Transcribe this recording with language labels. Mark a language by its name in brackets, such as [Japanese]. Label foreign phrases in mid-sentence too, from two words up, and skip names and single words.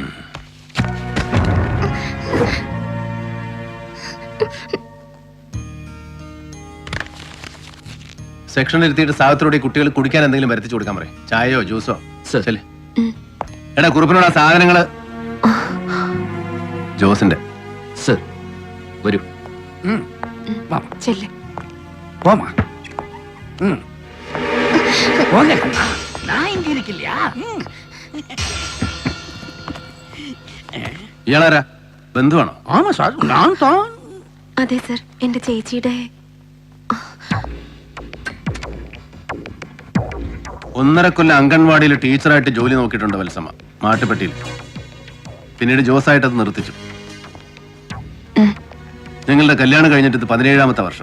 [Malayalam] സെക്ഷനിൽ ഇരുത്തിയിട്ട് സാഹത്തിലൂടെ കുട്ടികൾ കുടിക്കാൻ എന്തെങ്കിലും വരുത്തിച്ചു കൊടുക്കാൻ പറയും. ചായയോ ജ്യൂസോ. സർ. എടാ കുറിപ്പിനോട് ആ സാധനങ്ങള്. ജോസിന്റെ. സർ വരൂ. ചെല്ല്. [Tamil] போமா. போங்க கண்ணா, நான் இங்க இருக்கலையா? [Malayalam] ഇയാളാരാ? ബന്ധുവാണോ? [Tamil] ஆமா சார், நான் தான். [Malayalam] അതെ സർ, എന്റെ ചേച്ചിയുടെ. 1.5 കൊല്ലം അംഗൻവാടിയിൽ ടീച്ചറായിട്ട് ജോലി നോക്കിയിട്ടുണ്ട് വത്സമ്മ, മാട്ടുപ്പെട്ടിയിൽ. പിന്നീട് ജോസായിട്ട് അത് നിർത്തിച്ചു. നിങ്ങളുടെ കല്യാണം കഴിഞ്ഞിട്ട് ഇത് 17ാമത്തെ വർഷം.